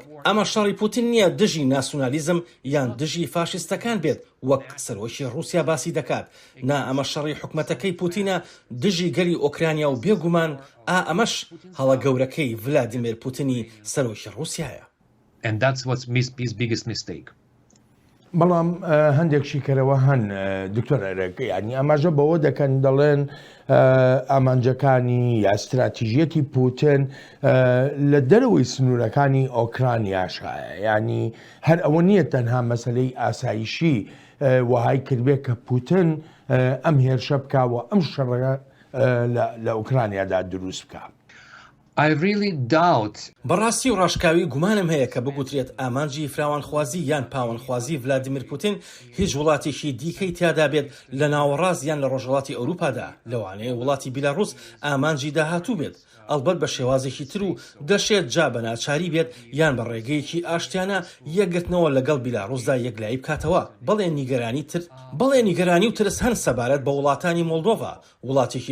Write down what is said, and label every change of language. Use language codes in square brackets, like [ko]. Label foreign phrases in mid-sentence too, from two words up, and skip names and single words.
[ckb] ئەمە شەڕی پوتین نییە دژی ناسیۆنالیزم یان دژی فاشیستەکان بێت وەک سەرۆکی رووسیا باسی دەکات. نا ئەمە شەڕی حکومەتەکەی پوتینە دژی گەری ئۆکرانیا و بێگومان ئەمەش هەڵە گەورەکەی ڤلادیمیر پوتینی سەرۆکی رووسایە. [en] And that's what's his biggest mistake. [ckb] بەڵام هەندێک شیکەرەوە هەن دکتۆرەرەکە ینی ئاماژە بەوە دەکەن دەڵێن ئامانجەکانی یا استراتیژیەتی پوتن لە دەرەوەی سنوورەکانی ئۆکرانیاشایە ینی هەر ئەوە نییە تەنها مەسلەی ئاسایشی وهای کردبێت کە پوتن ئەم هێرشە بکوە ئەم شەڕە لە ئۆکرانیادا دروست بکە. [en] I really doubt. [ckb] بەڕاستی و ڕاشکاوی گومانم هەیە کە بگوترێت ئامانجی فراوانخوازی یان پاوەنخوازی ڤلادیمیر پوتین هیچ وڵاتێکی دیکەی تیادا بێت لە ناوەڕاست یان لە ڕۆژهەڵاتی ئەوروپادا لەوانەیە وڵاتی بیلاڕوس ئامانجی داهاتوو بێت ئەلبەت بە شێوازێکی تر و دەشێت جا بە ناچاری بێت یان بە ڕێگەیەکی ئاشتیانە یەکگرتنەوە لەگەڵ بیلاڕوسدا یەکلایی بکاتەوە بەڵێ نیگەرانی و ترس هەن سەبارەت بە وڵاتانی مۆلدۆڤا وڵاتێکی